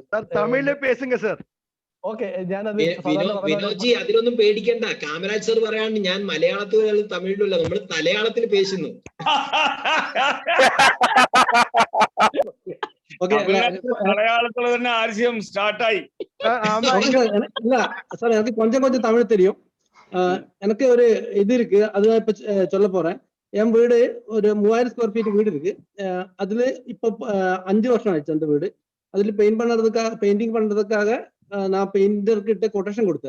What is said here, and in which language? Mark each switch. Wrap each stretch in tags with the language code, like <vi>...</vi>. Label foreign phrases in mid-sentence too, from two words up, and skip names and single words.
<ta>தமிழ்லே பேசுங்க சார்.</ta> <ml>ഓക്കെ, ഞാനത് വിനോദ്ജി അതിലൊന്നും പേടിക്കണ്ട. കാമരാജ് സർ പറയാണ്ട് ഞാൻ മലയാളത്തിൽ തമിഴിലല്ല, നമ്മൾ മലയാളത്തിൽ പേശുന്നു. മലയാളത്തിൽ തന്നെ ആശയം സ്റ്റാർട്ടായി.</ml> <ta>இல்ல சார், எனக்கு கொஞ்சம் தமிழ் தெரியும். எனக்கு ஒரு இது இருக்கு, அதுதான் இப்ப சொல்ல போறேன். என் வீடு ஒரு 3000</ta> <en>square feet</en> <ta>வீடு இருக்கு. அதுல இப்ப 5 வருஷம் ஆயிடுச்சு அந்த வீடு. அதுல பெயிண்டிங் பண்றதுக்காக நான் பெயிண்டர்கிட்ட கொட்டேஷன் கொடுத்தேன்.</ta>